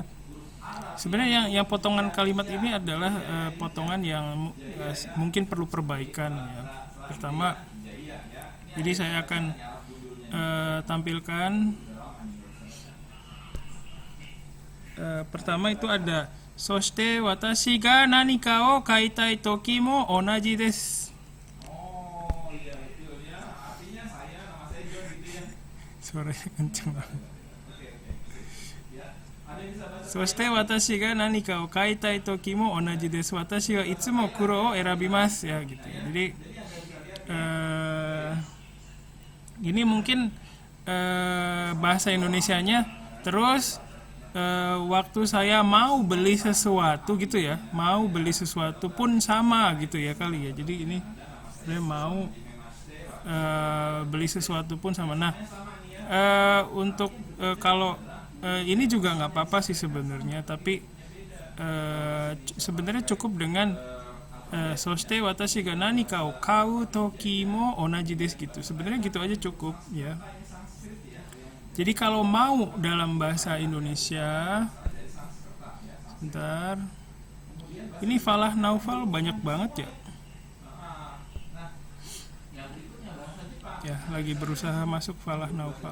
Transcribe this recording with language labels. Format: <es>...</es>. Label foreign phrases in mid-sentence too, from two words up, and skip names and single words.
<id>Sebenarnya yang potongan kalimat ini adalah potongan yang mungkin perlu perbaikan ya. Pertama, jadi saya akan tampilkan pertama itu ada</id> <ja>そして私が何かを書きたい時も同じです.</ja> <id>Suaranya kenceng banget.</id> <ja>そして私が何かを書きたい時も同じです. 私はいつも黒を選びます</ja> <id>ya gitu. Jadi ini mungkin bahasa Indonesianya. Terus waktu saya mau beli sesuatu gitu ya, mau beli sesuatu pun sama gitu ya kali ya. Jadi ini saya mau beli sesuatu pun sama. Nah, untuk kalau ini juga nggak apa-apa sih sebenarnya, tapi sebenarnya cukup dengan</id> <ja>そして私が何かを買う時も同じです</ja> <id>gitu. Sebenarnya gitu aja cukup ya. Jadi kalau mau dalam bahasa Indonesia, sebentar, ini falah naufal banyak banget ya. Ya, lagi berusaha masuk falah naufal.</id>